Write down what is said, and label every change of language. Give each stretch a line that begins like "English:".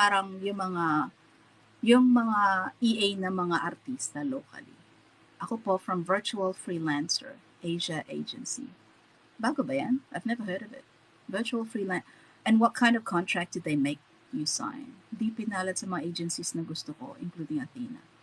Filipino: Parang yung mga EA na mga artista locally. Ako po from Virtual Freelancer, Asia Agency. Bago ba yan?
English: I've never heard of it.
Filipino: Virtual Freelancer.
English: And what kind of contract did they make you sign?
Filipino: Di pinalat sa mga agencies na gusto ko, including Athena.